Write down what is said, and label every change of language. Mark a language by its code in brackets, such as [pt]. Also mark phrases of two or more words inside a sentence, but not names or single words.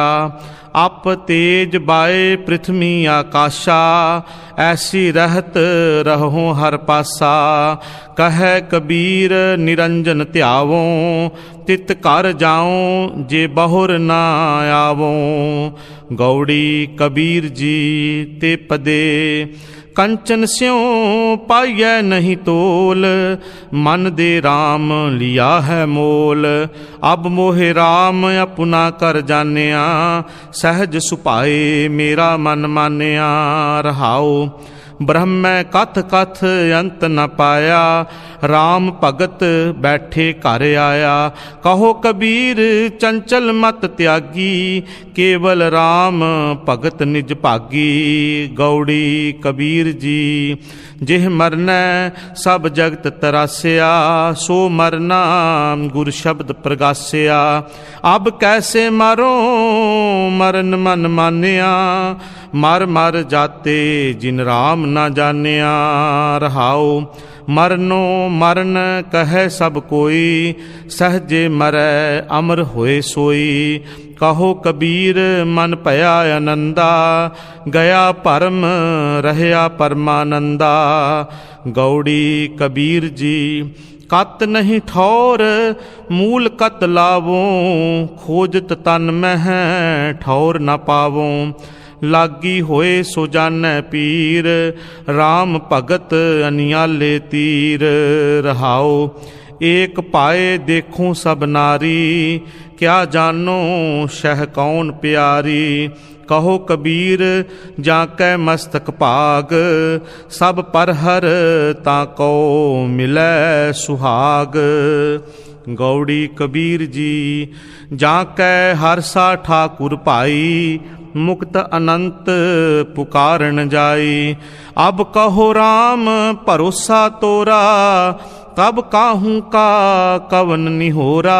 [hi] आप तेज बाए पृथ्वी आकाशा, ऐसी रहत रहो हर पासा। कह कबीर निरंजन त्यावो, तित कर जाऊं जे बहुर ना आवो। गौड़ी कबीर जी ते पदे, कंचन स्यों पाइयै नहीं तोल। मन दे राम लिया है मोल, अब मोहे राम अपना कर जानिया। सहज सुपाए मेरा मन मानिया। रहाओ ब्रह्म कथ कथ अंत न पाया, राम भगत बैठे घर आया। कहो कबीर चंचल मत त्यागी, केवल राम भगत निज भागी। गौड़ी कबीर जी जिह मरनै सब जगत तरासिया, सो मरना गुर शब्द प्रगासिया। अब कैसे मारो मरन मन मानिया, मर मर जाते जिन राम न जानिया। रहाओ मरनो मरण कहे सब कोई, सहजे मरै अमर होए सोई। कहो कबीर मन भया आनंदा, गया परम रहया परमानंदा। गौड़ी कबीर जी कत नहीं ठौर, मूल कत लावो। खोजत तन मह ठौर न पावो। लागी होए सो जानै पीर, राम भगत अनियाले तीर। रहाओ एक पाए देखूं सब नारी, क्या जानो शह कौन प्यारी। कहो कबीर जाकै मस्तक भाग, सब पर हर ताको मिलै सुहाग। गौड़ी कबीर जी जाकै हरसा ठाकुर भाई, मुक्त अनंत पुकारन जाई। अब कहो राम भरोसा तोरा, तब काहू का कवन निहोरा।